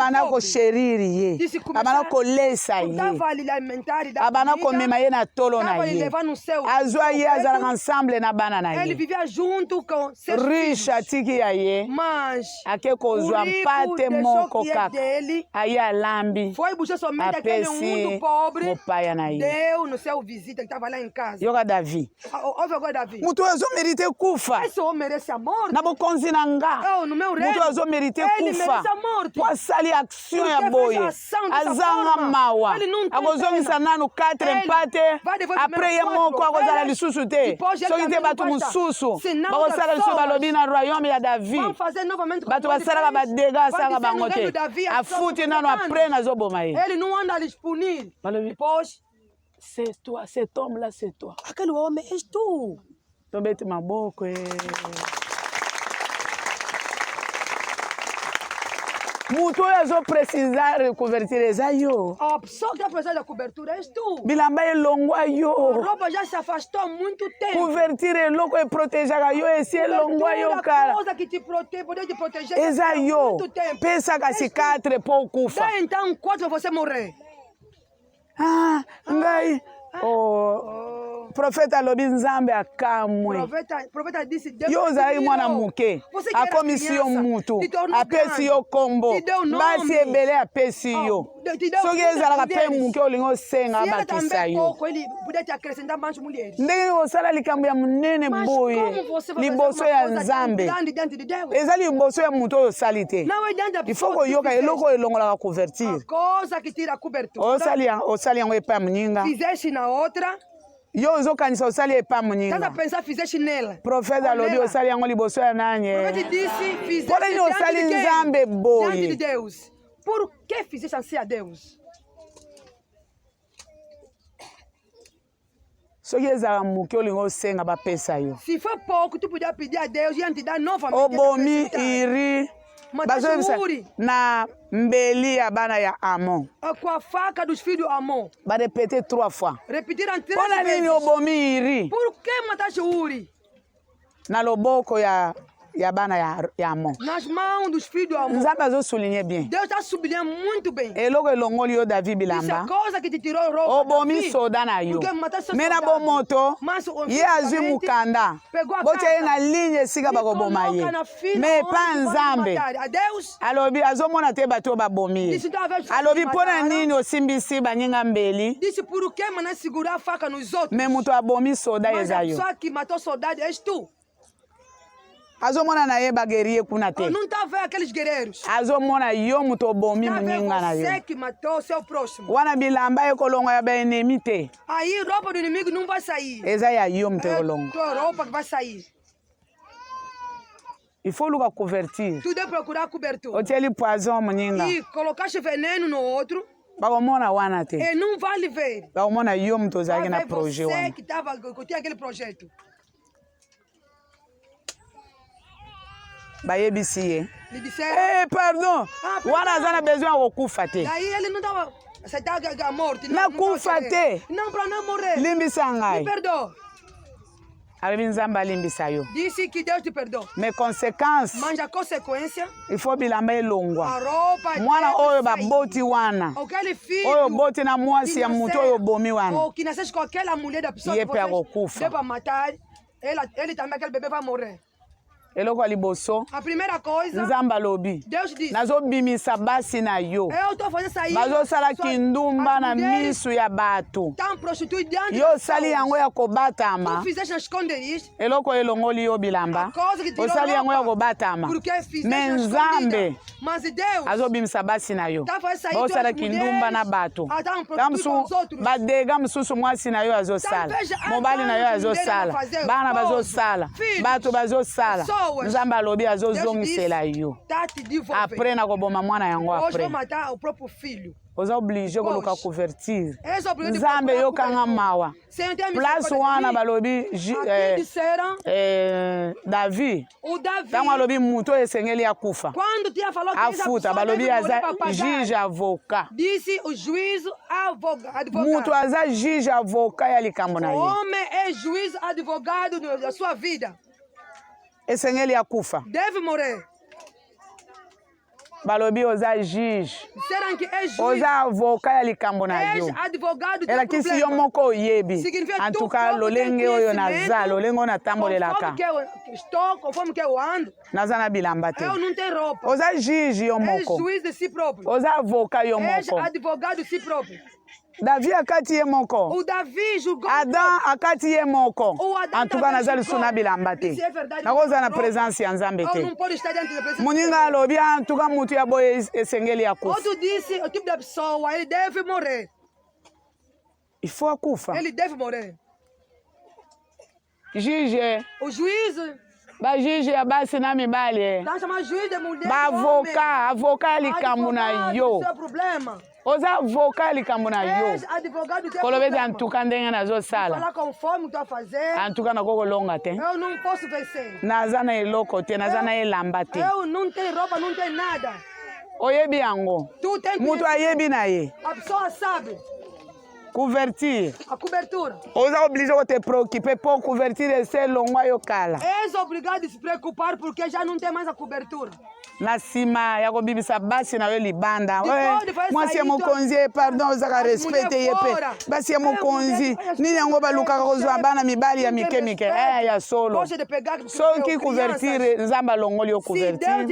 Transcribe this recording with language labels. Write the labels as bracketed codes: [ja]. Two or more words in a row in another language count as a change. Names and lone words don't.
[ln] abana [pt] pobre. [ln] kosheriri ye. [pt] Disse começar- [ln] Abana kolesa ye. [pt] Dava a lhe alimentar e dar [ln] Abana [pt] comida, [ln] komema ye na tolo na [pt] dava a lhe [ln] ye. [pt] levar no seu [ln] Azwa ye [pt] peito. [ln] azalaka ensemble na bana na [pt] Ele [ln] ye. [pt] vivia junto com seus [ln] Riche [pt] filhos. [ln] atiki ya ye. [pt] Mas [ln] Ake [pt] o [ln] kozwa [pt] rico [ln] mpate [pt] deixou [ln] moko [pt] que é [ln] kaka. [pt] dele, [ln] Aye alambi. [pt] foi buscar somente aquele [ln] Apesi [pt] muito pobre, [ln] mopaya na ye. [pt] deu no seu visita que estava lá em casa. [ln] Yoka Davi. [pt] Ouve agora, Davi. [ln] Mutu azomerite kufa. [pt] Esse homem merece a morte. [ln] Na bokonzi na nga. [pt] Eu, no meu reino, [ln] Mutu azomerite [pt] ele [ln] kufa. [pt] merece a morte. [ln] Po asali action [pt] Porque [ln] ya [pt] fez [ln] boye. [pt] ação dessa [ln] Azanga [pt] forma. [ln] mawa. [pt] Ele não tem [ln] Akozongisa [pt] pena. [ln] nanu 4 [pt] Ele [ln] empate. [pt] vai devolver [ln] Après ye [pt] primeiro [ln] moko [pt] quatro [ln] akozala [pt] ovelhas, [ln] lisusu te. [pt] depois ele [ln] Soki te [pt] também [ln] bato [pt] não basta. [ln] mosusu. [pt] Senão [ln] Bakosala [pt] outras [ln] lisusu [pt] pessoas [ln] balobi na royaume ya Davi. [pt] Vamos fazer novamente como [ln] Bato [pt] ele [ln] basalaka [pt] fez. [ln] badega [pt] Vai [ln] asalaka [pt] dizer [ln] bango [pt] no reino [ln] te. [pt] de Davi, [ln] Afuti [pt] ação [ln] nano [pt] do [ln] après nazoboma ye. [pt] Ele não anda a lhes punir. [ln] Balobi, [pt] Depois, [fr] c'est toi, cet homme là, c'est toi. [pt] aquele homem és tu. [ln] Tobeti maboko Mutu oyo azoprecisar couverture eza yo. [pt] A pessoa que está precisando da cobertura és tu. [ln] Bilamba elongwa [pt] A [ln] yo. [pt] roupa já se afastou há muito tempo. [ln] Couverture eloko eprotegeaka yo esi elongwa yo [pt] Cobertura, [ln] kara. [pt] coisa que te protege, poder te proteger. [ln] Eza [pt] há [ln] yo. [pt] muito tempo. [ln] Pesaka si 4 po okufa. [pt] Dá então 4 para você morrer. [ln] Ah, ngai. Oh, profeta alobi nzambe akamwe. [pt] Profeta disse, Deus [ln] Yo te ozali [pt] tirou. [ln] mwana moke. [pt] Você que era [ln] Akomisi yo [pt] criança, [ln] mutu. [pt] te tornou [ln] Apesi [pt] grande. [ln] yo kombo. [pt] Te deu nome. [ln] Basi ebele apesi yo. [pt] Te deu [ln] Soki [pt] muitas [ln] ezalaka mpe [pt] mulheres. [ln] moke olingi osenga [pt] Se ela [ln] abakisa [pt] também [ln] yo. [pt] pouco, ele podia te acrescentar mais mulheres. [ln] Ndenge osala likambo ya monene [pt] Mas [ln] boye [pt] como você vai [ln] liboso [pt] fazer [ln] ya [pt] uma coisa [ln] nzambe [pt] grande diante de Deus? [ln] eza liboso ya moto oyo osali te. [pt] Não é diante da [fr] Il [pt] pessoa [fr] faut [pt] que [ln] koyoka [pt] fizeste. [ln] eloko oyo elongolaka couverture. [pt] A coisa que tira a cobertura. [ln] osali yango epai ya moninga [pt] Fizeste na outra, [ln] yo ozokanisa osali epai ya [pt] estás a [ln] moninga. [pt] pensar, fizeste nela. [ln] Profeta alobi [pt] Nela. [ln] osali yango liboso ya [pt] O [ln] nani [pt] profeta disse, fizeste Porém, não diante [ln] sale [pt] de quem? [ln] nzambe boye. [pt] Diante de Deus. Por que fizeste assim a Deus? [ln] soki ezalaka moke olingi osenga bapesa yo. [pt] Se for pouco, tu podia pedir a Deus e te dar novamente. [ln] Obomi [pt] essa [ln] iri [pt] Mas [ln] bazobimisa [pt] uri [ln] na mbeli ya bana ya Amon [pt] com a faca dos filhos de Amon. [ln] barepete 3 fois. [pt] Repetiram 3 [ln] Mpona [pt] vezes. [ln] nini obomi iri [pt] Por que mataste Uri? [ln] na loboko ya bana ya Amon? [pt] Nas mãos dos filhos de Amon. [ln] Nzambe azosulinye bien. [pt] Deus está sublinhando muito bem. [ln] Eloko elongoli yo Davi [pt] Isso é [ln] bilamba [pt] coisa que te tirou roupa. [ln] obomi [pt] Davi. [ln] soda na yo [pt] Porque mataste seu [ln] me na [pt] soldado. [ln] bomoto [pt] Mas [ln] ye azwi mukanda [pt] pegou a [ln] botia ye [pt] carta. [ln] na ligne esika [pt] E [ln] bakoboma ye [pt] coloca na fila [ln] me [pt] onde [ln] epa [pt] pode [ln] nzambe [pt] matar. A Deus, [ln] alobi azomona te bato oyo babomi ye [pt] disse talvez [ln] alobi mpo na [pt] mataram. [ln] nini osimbisi baninga mbeli [pt] Disse por que maná segurar a faca nos outros? [ln] me moto abomi soda [pt] Mas [ln] eza [pt] a [ln] yo [pt] pessoa que matou soldado és tu. [ln] azomona na ye bagerie kuna te [pt] Não está a ver aqueles guerreiros. [ln] azomona yo moto obomi [pt] Está a ver [ln] moninga na yo [pt] você que matou o seu próximo. [ln] wana bilamba ekolongo ya baenemi te [pt] Aí roupa do inimigo não vai sair. [ln] eza ya yo moto [pt] É [ln] ekolongo [pt] tua roupa que vai sair. [fr] il faut [ln] luka couverture [pt] Tu deve procurar cobertura. [ln] otieli poison moninga [pt] E colocaste veneno no outro, [ln] bakomona wana te [pt] ele não vai lhe ver. [ln] bakomona yo moto ozalaki [pt] Vai [ln] na [pt] ver [ln] projet [pt] você [ln] wana [pt] que tinha aquele projeto. [ln] bayebisi ye. [pt] Lhe disseram. [ln] Pardon. Wana aza na besoin ya kokufa te. [pt] Daí ele não estava aceitando a morte. [ln] Nakufa te. [pt] Não, para não morrer. [ln] Limbisa ngai. [pt] Me perdoa. [ln] Abebi nzambe alimbisa yo. [pt] Disse que Deus te perdoa. [fr] Mais conséquence, [pt] Mas a consequência, [fr] il faut [ln] bilamba elongwa. [pt] a roupa [ln] Mwana [pt] deve [ln] oyo [pt] sair. [ln] baboti wana. [pt] Aquele filho [ln] Oyo boti na mwasi ya mutu oyo bomi wana. [pt] ou que nasce com aquela mulher da pessoa [ln] Ye [pt] que [ln] pe [pt] vocês [ln] akokufa. [pt] devem matar, ele também, aquele bebê vai morrer. [ln] Eloko ya liboso, [pt] A primeira coisa, [ln] nzambe alobi. [pt] Deus diz, [ln] Nazobimisa basi na yo. [pt] eu estou fazendo sair [ln] Bazosala kindumba na misu ya bato. [pt] tão prostituídos diante [ln] Yo [pt] das [ln] sali [pt] pessoas. [ln] yango ya kobatama. [pt] Tu fizeste nas esconderijos, [ln] Eloko elongoli yo bilamba. [pt] a coisa que tirou [ln] Osali yango ya [pt] roupa, [ln] kobatama. [pt] porque fizeste [ln] Me [pt] nas [ln] nzambe [pt] escondidas. Mas Deus [ln] azobimisa basi na yo. [pt] tá fazendo sair [ln] Bosala [pt] tuas [ln] kindumba na bato. [pt] mulheres, tão prostituídos com os outros. [ln] Badega mosusu mwasi na yo azosala. [pt] Talvez [ln] Mobali na yo [pt] as mulheres [ln] azosala. [pt] vão fazer [ln] Bana [pt] esposo, [ln] bazosala. [pt] filhos, [ln] Bato bazosala. [pt] pessoas. [ln] Nzambe alobi [pt] Deus [ln] azozongisela [pt] disse, [ln] yo. [pt] tá te devolvendo. [ln] Apres nakoboma mwana yango [pt] Hoje [ln] apres. [pt] vou matar o próprio filho. [ln] Oza oblige koluka couverture. [pt] Eles são obrigados [ln] Nzambe [pt] procurar [ln] yokanga [pt] cobertura. [ln] mawa. [pt] Sem ter [ln] Place [pt] misericórdia de [ln] wana [pt] mim. [ln] balobi [pt] Aqui disseram, [ln] Davi. [pt] o Davi, [ln] Tango alobi mutu oyo esengeli akufa. [pt] quando tinha falado que essa [ln] Afuta [pt] pessoa [ln] balobi [pt] deve morrer [ln] aza [pt] para pagar, [fr] juge avocat. [pt] disse o juízo advogado. [ln] Mutu aza [fr] juge avocat [ln] ya likambo na [pt] O [ln] ye. [pt] homem é juiz advogado da sua vida. [ln] Esengeli akufa. [pt] Deve morrer. [ln] Balobi oza juge. [pt] Disseram que é juiz, [ln] Oza avocat ya likambo na yo. [pt] é advogado do [ln] Ela kisi yo [pt] problema. [ln] moko oyebi. [pt] Significa [fr] En [pt] tu [fr] tout cas [pt] próprio [ln] lolenge [pt] tem [ln] oyo [pt] conhecimento, [ln] naza, lolenge oyo natambolelaka. [pt] Conforme que eu estou, conforme que eu ando, [ln] Naza na bilamba te. [pt] eu não tenho roupa. [ln] Oza juge yo [pt] É [ln] moko. [pt] juiz de si próprio. [ln] Oza avocat yo [pt] É [ln] moko. [pt] advogado de si próprio. [ln] Davi akati ye moko. [pt] O Davi julgou [ln] Adam akati ye moko. [pt] O Adam [fr] En tout cas [pt] também [ln] naza [pt] julgou. [ln] lisu na bilamba te. [pt] Se é verdade, [ln] Nakoza na [pt] roupa, [ln] présence ya nzambe [pt] eu [ln] te. [pt] não pode estar diante da presença de [ln] Moninga alobi [fr] en tout cas [ln] mutu ya boye esengeli akufa. [pt] Outro disse, o tipo da pessoa, ele deve morrer. [fr] Il faut [ln] akufa. [pt] Ele deve morrer. [ln] Juge, [pt] O juiz, [ln] ba juge ya basi na mibali. [pt] está chamando juiz de mulher. [ln] Ba [pt] de homem. [ln] avocat ya likambo na [pt] Advogado, [ln] yo. [pt] seu problema. [ln] Oza avocat ya likambo na yo. [pt] És advogado do teu [ln] Kolobeti [pt] problema. [fr] en tout cas [ln] ndenge nazosala. [pt] Falar conforme tu a fazer, [fr] En tout cas [ln] nakokolonga te. [pt] eu não posso vencer. [ln] Naza na eloko te, naza na elamba te. [pt] Eu não tenho roupa, não tenho nada. [ln] Oyebi yango. [pt] Tu tem [ln] Mutu [pt] que... [ln] ayebi na ye. [pt] A pessoa sabe [ln] Couverture. [pt] a cobertura. [ln] Oza oblige ko [fr] te préoccuper pour couverture [ln] ese longwa yo kala. [pt] És obrigado a se preocupar porque já não tem mais a cobertura. [ln] Na nsima ya kobibisa basi na yo libanda. [pt] Depois [ln] Mwasi ya [pt] sair, [ln] mokonzi pardon ozaka [pt] as [ln] respecte ye [pt] mulher [ln] pe. [pt] fora. [ln] Basi ya mokonzi [pt] mulher- [ln] nini yango balukaka kozwa bana mibali ya mike mike. Ya solo. [pt] Gosta de pegar [ln] Soki couverture nzambe alongoli yo [pt] Se Deus te [ln] couverture.